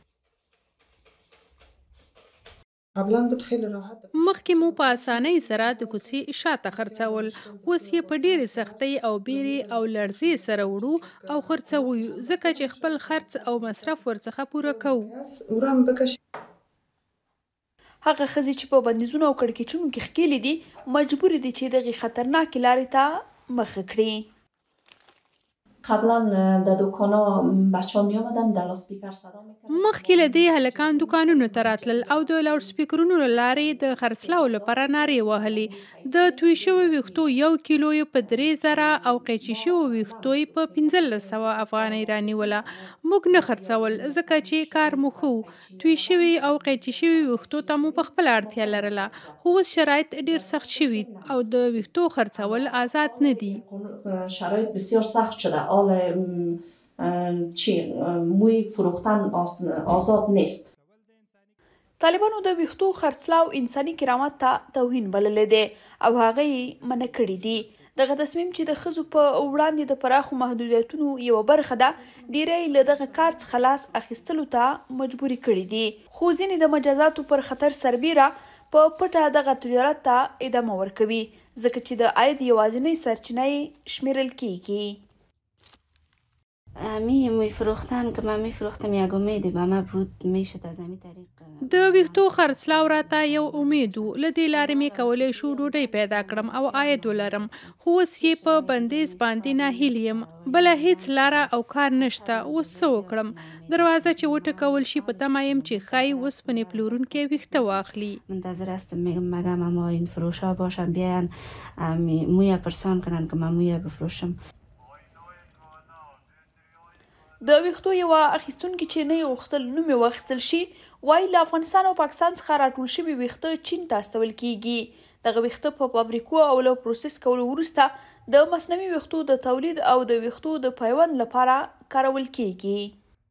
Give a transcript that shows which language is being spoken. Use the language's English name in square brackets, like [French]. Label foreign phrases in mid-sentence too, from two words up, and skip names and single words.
[Pashto] مخکې مو په اسانۍ سره د کوڅې شاته خرڅول، اوس یې په ډېرې سختۍ او بیرې او لړزې سره وړو او خرڅوو، ځکه چې خپل خرڅ او مصرف ورڅخه پوره کوو. هغه ښځې چې په بندیزونو او کړکېچونو کې ښکېلې دي مجبورې دي چې دغې خطرناکې لارې ته مخه کړي. [Persian] قبلا د دوکانا بچه‌ها می اومدن د لاسپیکر صدا میکردن. [Pashto] مخکې له دې هلکان دوکانونو ته راتلل او د لاوډ سپیکرونو له لارې د خرڅلاو لپاره نارې وهلې. د توی شویو ویښتو 1 کیلو یې په 3000 او قیچي شویو ویښتو یې په 1500 افغانۍ رانیوله. موږ نه خرڅول ځکه چې کار مو ښه و. توی شوي او قیچي شوي ویښتو ته مو په خپله اړتیا لرله، خو اوس شرایط ډېر سخت شوي او د ویښتو خرڅول آزاد نه دي. [Persian] شرایط بسیار سخت شده. حال موی فروختن آزاد نیست. [Pashto] طالبانو د ویښتو خرڅلاو انساني کرامت ته توهین بللی دی او هغه یې منع کړي دي. دغه تصمیم چې د ښځو په وړاندې د پراخو محدودیتونو یوه برخه ده، ډیری له دغه کار څخه لاس اخیستلو ته مجبوري کړي دي. خو ځینې د مجازاتو پر خطر سربیره په پټه دغه تجارت ته ادامه ورکوي، ځکه چې د عاید یوازینۍ سرچینه یې شمیرل کیږي. [Persian] موی فروختن که من میفروختم یک امیدی به من بود میشد از همین طریق. [Pashto] د ویښتو خرڅلاو راته یو امید و، له دې لارې مې کولی شو ډوډۍ پیدا کړم او عاید ولرم، خو اوس یې په بندیز باندې ناهیلې یم. بله هیڅ لاره او کار نشته. اوس څه وکړم؟ دروازه چې وټکول شي په تمه یم چې ښایي اوسپنې پلورونکی ویښته واخلي. [Persian] منتظر هستم، مگم اما این فروشا باشن بیاین موی پرسان کنن که من موی بفروشم. [Pashto] د ویښتو یوه اخیستونکي چې نه یې غوښتل نوم یې واخیستل شي وایي له افغانستان او پاکستان څخه راټول شوي ویښته چین ته استول کیږي. دغه ویښته په فابریکو او له پروسس کولو وروسته د مصنوعي ویښتو د تولید او د ویښتو د پیوند لپاره کارول کیږي.